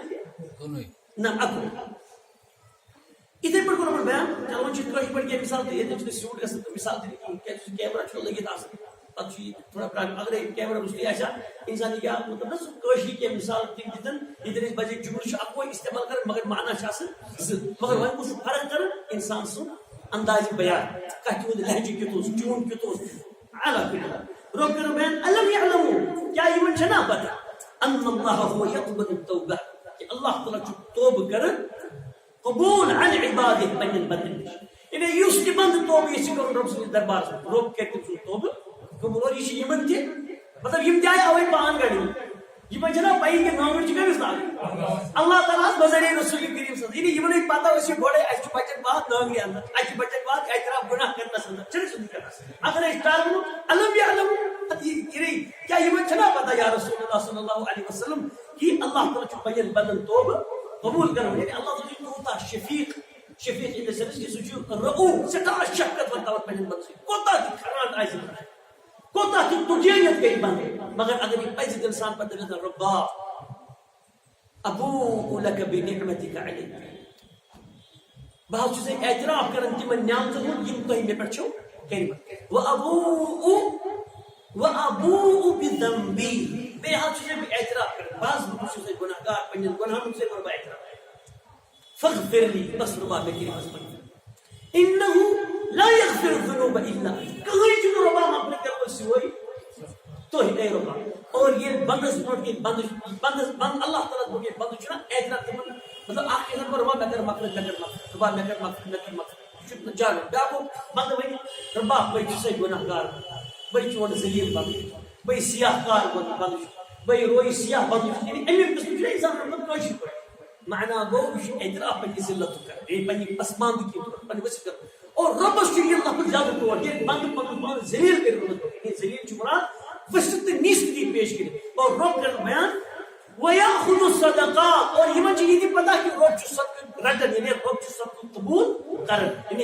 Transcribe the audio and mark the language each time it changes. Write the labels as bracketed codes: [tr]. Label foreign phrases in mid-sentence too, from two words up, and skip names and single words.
[ks] نہ اَکوے اِتھے پٲٹھۍ کوٚر یِمن بیان چلو وۄنۍ چھِ کٲشِر پٲٹھۍ کینٛہہ مثال تہِ ییٚتہِ چھُنہٕ سیوٗٹ گژھان تہٕ مثال تہِ نہٕ کِہیٖنۍ کیٛازِ کیمرا چھُ لٔگِتھ آسان پتہٕ چھُ یہِ تھوڑا پرٛابلِم اگرے کیمرا روٚستُے آسہِ ہا اِنسان ہیٚکہِ ہا مطلب نہ سُہ کٲشِر کینٛہہ مثال تِم دِتن ییٚتٮ۪ن أسۍ بجے جملہٕ چھُ اَکوے استعمال کران مگر معنی چھُ آسان زٕ مگر وۄنۍ کُس چھُ فرق کران اِنسان سُنٛد اندازِ بیان کتھِ ہُنٛد لہجہٕ کیُتھ اوس ٹیوٗن کیُتھ اوس علا کُلہِ رۄب کٔرِن بیان [ar] ألم يعلموا [ks] کیٛاہ یِمن چھنا پتہ [ar] أن الله هو يقبل التوبة [ks] کہ اللہ تعالیٰ چھُ توبہٕ کران قبول عن عباده پنٕنٮ۪ن بندن یعنی یُس تہِ بنٛدٕ توبہٕ یژھِ کرُن رۄب سٕنٛدِس دربارس منٛز رۄب کرِ تٔمۍ سُنٛد توبہٕ قبول اور یہِ چھِ یِمن تہِ مطلب یِم تہِ آیہِ اوے پان گڑِ یِمن چھنا پَیی کہِ ناوٕچ چھِ کٔمِس لاگٕنۍ اللہ تعالیٰ ہس بذریعہ رسول کریم صلی یعنی یِمن پتہ ٲس یہِ گۄڈے اَسہِ چھُ بچن باد نٲگرِ اندر اَسہِ چھِ بچن باد اعتراف گۄناہ کرنس اندر چھُنہٕ سُہ کرنس اگر أسۍ ٹر ووٚنُکھ [ar] ألم يعلموا [ks] یعنی کیٛاہ یِمن چھنا پتہ یا رسول اللہ [ar] صلی اللہ علیہ وسلم [ks] کہ اللہ تعالیٰ چھُ پنٕنٮ۪ن بندن توبہٕ قبول کران یعنی اللہ تعالیٰ چھُ کوٗتاہ شفیق شفیق [en] in the sense [ks] کہ سُہ چھُ رؤوف سٮ۪ٹھاہ شفقت ورتاوان پنٕنٮ۪ن بندن سۭتۍ کوٗتاہ تہِ خران آسہِ کوٗتاہ تہِ تُجٲنیت گٔے بنٛد مگر اگر یہِ پزِ دل سان پتہٕ دٔپِتھ رۄبا [ar] ابوء لك بنعمتك علي [ks] بہٕ حظ چھُس اعتراف کران تِمن نعمتن ہُنٛد یِم تۄہہِ مےٚ پٮ۪ٹھ چھو کٔرمٕژ [ar] وابوء بذنبي [ks] بیٚیہِ حظ چھُس بہٕ اعتراف کران بہٕ چھُس گۄناہ گار پنٕنٮ۪ن گۄناہن ہُنٛد کوٚر بہٕ اعتراف [ar] فاغفر لي [ks] بس رۄبا مےٚ کٔرِو حظ [ar] انه لا يغفر الذنوب الا انت [ks] کٕہٕنۍ چھُنہٕ رۄبا مغفرت کرن وول سِوے تُہۍ اے رۄبا اور ییٚلہِ بندس برونٛٹھ کِنۍ بند اللہ تعالیٰ برونٛٹھ کِنۍ بندس چھُنہ اعتراف تِمن مطلب اکھ اِنسان گوٚو رۄبا مےٚ کر مغفرت رۄبا مےٚ کر مغفرت یہِ چھُ جان بیاکھ گوٚو بندٕ ونہِ رۄبا بے چھُسے گۄناہ گار بے چون ذلیل بند بے سیاہ کار بند بے روی سیاہ بند یعنی امیُک قسم چھُ انسان مطلب کٲشِر پٲٹھۍ معنی گوٚو یہِ چھُ اعتراف پننہِ ذلتُک کران بیٚیہِ پننہِ پسماندگی پننہِ ؤسِتھ کران اور رۄبس چھُ یہِ لفظ زیادٕ طور ییٚلہِ بندٕ پنُن پان ذلیل کٔرِتھ ذلیل چھُ مراد ؤسِتھ تہٕ نیٖستگی پیش کٔرِتھ اور رۄب کرن بیان [ar] وَيَأْخُذُ الصَّدَقَاتِ [ks] اور یِمن چھِ یہِ تہِ پتہ کہِ رۄب چھُ صدقہٕ رٹان یعنی رۄب چھُ صدقہٕ قبوٗل کران یعنی